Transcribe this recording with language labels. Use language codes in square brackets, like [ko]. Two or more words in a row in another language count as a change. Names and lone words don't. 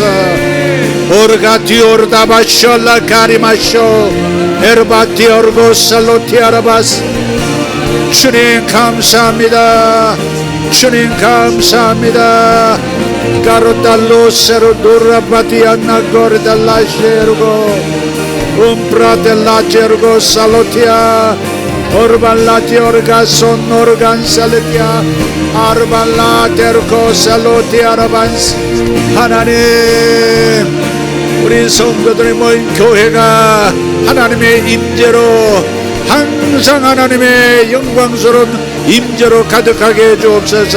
[ko] 오르가티 오르다바쇼라 가리마쇼 에르바티 오르고 살로티아라바스 주님 감사합니다. 주님 감사합니다. 가로달로세로 노라바디안나 고르달라셰르고 umpratellacergo salotia orballatio르가 손노르간 살레티아 아르발라테르코 살로티아라반스. 하나님, 우리 성도들이 모인 교회가 하나님의 임재로 항상 하나님의 영광스러운 임재로 가득하게 해 주옵소서.